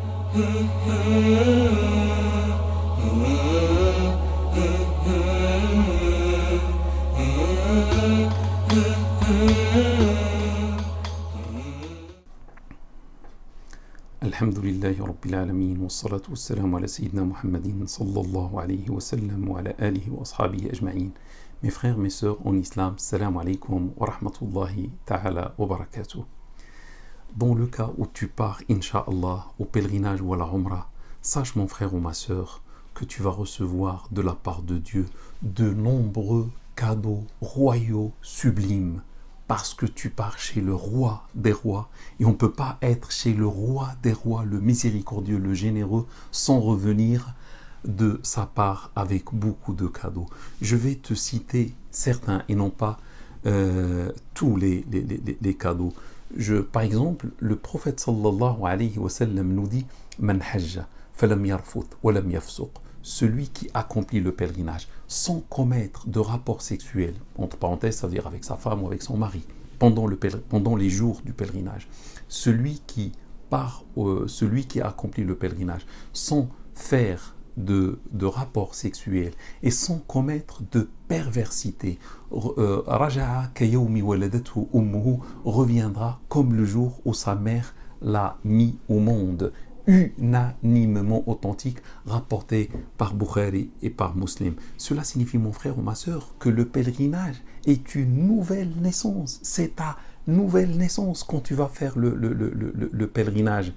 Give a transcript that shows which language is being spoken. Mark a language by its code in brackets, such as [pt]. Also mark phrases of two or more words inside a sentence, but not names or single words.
[ar] الحمد لله رب العالمين والصلاة والسلام على سيدنا محمد صلى الله عليه وسلم وعلى آله وأصحابه أجمعين. [fr] Mes frères, mes sœurs en islam, [ar] السلام عليكم ورحمة الله تعالى وبركاته. [fr] Dans le cas où tu pars, [ar] إن شاء الله, [fr] au pèlerinage ou à la Umrah, sache mon frère ou ma sœur que tu vas recevoir de la part de Dieu de nombreux cadeaux royaux sublimes. Parce que tu pars chez le roi des rois, et on ne peut pas être chez le roi des rois, le miséricordieux, le généreux, sans revenir de sa part avec beaucoup de cadeaux. Je vais te citer certains et non pas tous les cadeaux. Par exemple, le prophète [ar] صلى الله عليه وسلم [fr] nous dit « [ar] من حج فلم يرفث ولم يفسق [fr] » celui qui accomplit le pèlerinage sans commettre de rapport sexuel, entre parenthèses, ça veut dire avec sa femme ou avec son mari, pendant les jours du pèlerinage. Celui qui accomplit le pèlerinage sans faire de rapport sexuel et sans commettre de perversité, [ar] رجع كيوم ولدته أمه, [fr] reviendra comme le jour où sa mère l'a mis au monde. Unanimement authentique, rapporté par Bukhari et par Muslim. Cela signifie, mon frère ou ma sœur, que le pèlerinage est une nouvelle naissance. C'est ta nouvelle naissance quand tu vas faire le pèlerinage.